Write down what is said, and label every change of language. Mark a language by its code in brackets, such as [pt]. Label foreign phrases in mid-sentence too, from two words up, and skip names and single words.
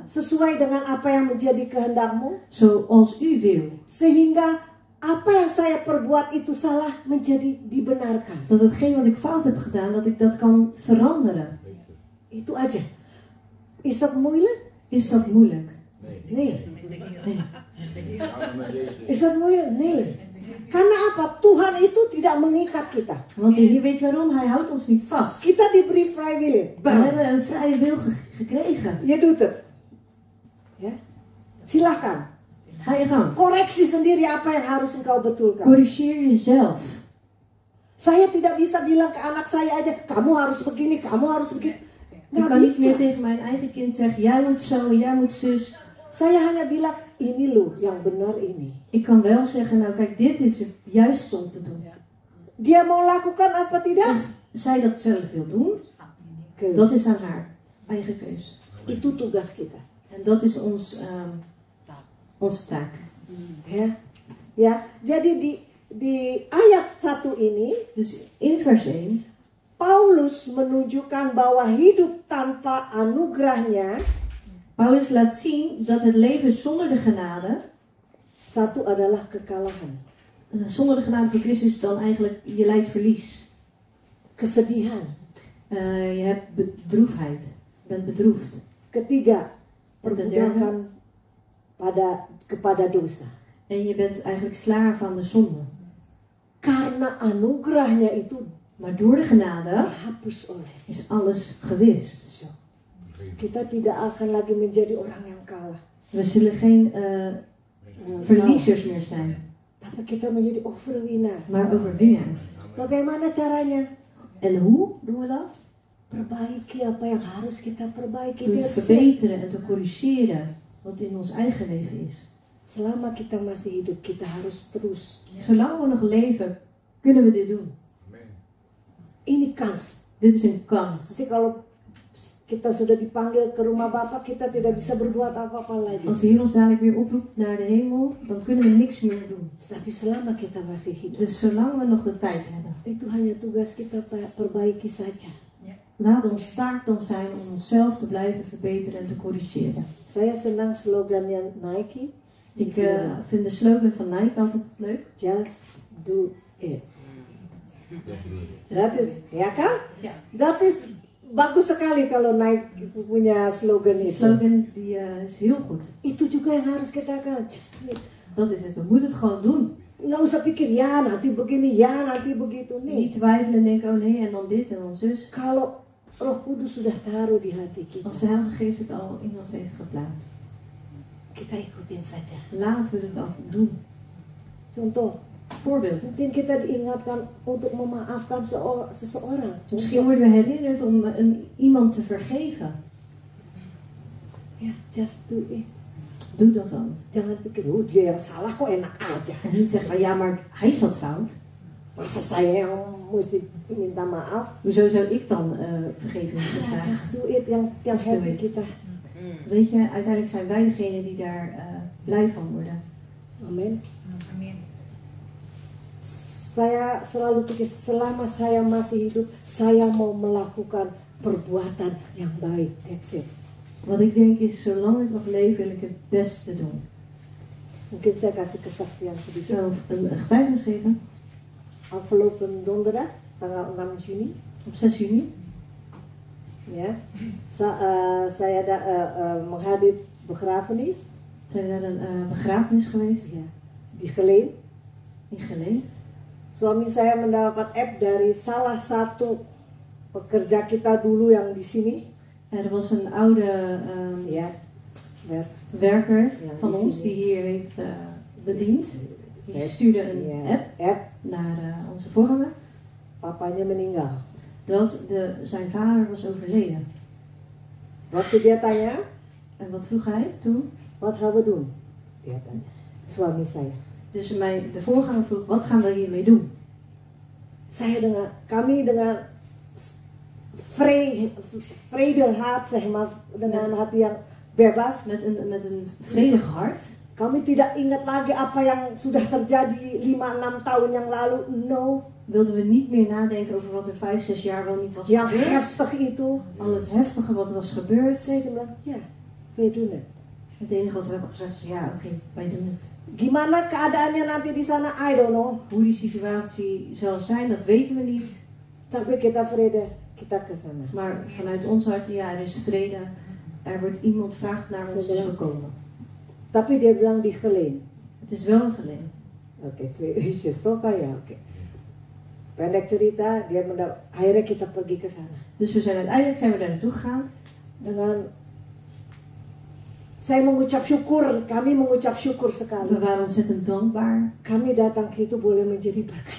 [id] sesuai dengan apa yang menjadi kehendak-Mu, [nl] zoals u wil. [id] sehingga apa yang saya perbuat itu salah menjadi dibenarkan. [nl] Dat hetgeen wat ik fout heb gedaan, dat ik dat kan veranderen. [id] Itu aja. [nl] Is dat moeilijk? Is dat moeilijk? Nee. Samen met Jezus. Is dat moeilijk? Nee. [id] Karena apa? Tuhan itu tidak mengikat kita. [nl] Want de Heer weet waarom, hij houdt ons niet vast. [id] Kita diberi vrijwillig. [nl] We hebben een vrije wil gekregen. Je doet het. [id] Ya. Silakan. [nl] Ga je gang. [id] Koreksi sendiri apa yang harus engkau betulkan. [nl] Corrigeer jezelf. [id] Saya tidak bisa bilang ke anak saya aja, kamu harus begini, kamu harus begitu. [nl] Ik [id] Nggak kan [nl] niet meer [id] bisa. [nl] tegen mijn eigen kind zeggen, jij moet zo, jij moet zus. [id] Saya hanya bilang, ini loh yang benar ini. [nl] Ik kan wel zeggen, nou kijk, dit is het juiste om te doen. [id] Dia mau lakukan apa tidak? [nl] Of zij dat zelf wil doen, Keus. dat is aan haar eigen keus. [id] Itu tugas kita. [nl] En dat is onze taak. [id] Ya. Ya, jadi di ayat 1 ini [nl] Dus in vers 1, [id] Paulus menunjukkan bahwa hidup tanpa anugerahnya [nl] Paulus laat zien dat het leven zonder de genade, [id] satu adalah kekalahan, [nl] zonder de genade van Christus is dan eigenlijk, je lijdt verlies. [id] kesedihan. [nl] Je hebt bedroefdheid, je bent bedroefd. [id] Ketiga, [nl] En ten [id] perbudakan kepada dosa. [nl] En je bent eigenlijk slaaf aan de zonde. [id] Karena anugerahnya itu [nl] Maar door de genade [id] dihapus oleh. [nl] is alles gewist. [id] So, kita tidak akan lagi menjadi orang yang kalah. [nl] We zullen geen verliezers meer zijn, [id] Tapi kita menjadi overwinnaar. [nl] maar overwinnaars. [id] Bagaimana caranya? [nl] En hoe doen we dat? [id] perbaiki apa yang harus kita perbaiki. [nl] Door te verbeteren en te corrigeren wat in ons eigen leven is. [id] Selama kita masih hidup, kita harus terus. [nl] Zolang we nog leven, kunnen we dit doen. [id] Amen. Ini kans. [nl] Dit is een kans. [id] Nanti kalau kita sudah dipanggil ke rumah Bapa, kita tidak bisa berbuat apa-apa lagi. [nl] Als de Heer ons dadelijk weer oproept naar de hemel, dan kunnen we niks meer doen. [id] Tapi selama kita masih hidup, [nl] Dus zolang we nog de tijd hebben, [id] itu hanya tugas kita perbaiki saja. [nl] laat ons taak dan zijn om onszelf te blijven verbeteren en te corrigeren. [id] Saya senang slogannya Nike. [nl] Ik vind de slogan van Nike altijd leuk. [en] Just do it. [nl] Ja, Dat is, [id] ya kan? [nl] Ja. Dat is [id] bagus sekali kalau Nike punya slogan [nl] Die [id] itu. [nl] slogan die, is heel goed. [id] Itu juga yang harus kita lakukan. [en] Just do it. [nl] Dat is het. We moeten het gewoon doen. [id] Nggak usah pikir ya nanti begini, ya nanti begitu. [nl] Niet [id] Nih, [nl] twijfelen en denken, oh nee, en dan dit en dan zus. [id] kalau Roh Kudus sudah taruh di hati kita, [nl] Als de Heilige Geest het al in ons heeft geplaatst. [id] kita ikutin saja. [nl] Laten we het dan doen. [id] Contoh, [nl] Voorbeeld. [id] mungkin kita diingatkan untuk memaafkan seseorang. [nl] Misschien worden we herinnerd om iemand te vergeven. [id] Ya, [en] just do it. [nl] Doe dat dan. [id] Jangan pikir, oh dia yang salah kok enak aja. [nl] En niet zeggen van ja, maar hij zat fout. [id] Masa saya yang mesti minta maaf? [nl] Hoezo zou ik dan vergeving moeten [id] Ya, [nl] vragen? [en] just do it yang Just do happy it. [id] kita. [nl] Weet je, uiteindelijk zijn wij degene die daar blij van worden. [id] Amin. Amin. Saya selalu pikir selama saya masih hidup, saya mau melakukan perbuatan yang baik. [en] That's it. [nl] Wat ik denk is, zolang ik nog leef wil ik het beste doen. [id] Mungkin saya kasih kesaksian sedikit. [nl] Zo een getuigenis geven Afgelopen donderdag, [id] tanggal 6 Juni, [nl] op 6 juni. [id] ya, saya menghadiri begrafenis [nl] Zijn we naar een begrafenis geweest [id] ya, di Geleen. [nl] in Geleen. [id] Suami saya mendapat app dari salah satu pekerja kita dulu yang di sini, [nl] Er was een oude [id] ya, [nl] werker Ja, van die ons zie die je. hier heeft bediend. Die [id] Saya- [nl] stuurde een [id] ya, [nl] app naar onze voorganger. [id] papanya meninggal. [nl] Dat zijn vader was overleden. [id] Waktu dia tanya, [nl] En wat vroeg hij toen? wat gaan we doen? [id] Dia tanya, suami saya. [nl] Dus de voorganger vroeg, wat gaan we hiermee doen? [id] Kami dengan [nl] vrede hart, zeg maar, [id] dengan hati yang bebas. [nl] Met een vredig hart. [id] Kami tidak ingat lagi apa yang sudah terjadi 5-6 tahun yang lalu. [nl] No, Wilden we niet meer nadenken over wat er 5-6 jaar wel niet was [id] yang [nl] gebeurd. [id] heftig itu. [nl] Al het heftige wat er was gebeurd. [id] Saya bilang, ya, [nl] wij doen het. Het enige wat we hebben gezegd is, ja oké, wij doen het. [id] Gimana keadaannya nanti di sana, [en] I don't know. [nl] Hoe die situatie zal zijn, dat weten we niet. [id] Tapi kita vrede, kita ke sana. [nl] Maar vanuit ons hart, ja, er is vrede. Er wordt iemand vraagt naar ons, dus we komen. [id] Tapi dia bilang di Geleen. [nl] Het is wel een Geleen. Oke, 2 uurtjes, toch? [id] Ya, oke. Pendek cerita, akhirnya kita pergi ke sana. [nl] Dus uiteindelijk zijn we daar naartoe gegaan. [id] Dengan saya mengucap syukur, kami mengucap syukur sekali. [nl] We waren ontzettend dankbaar [id] Kami datang ke situ boleh menjadi berkat.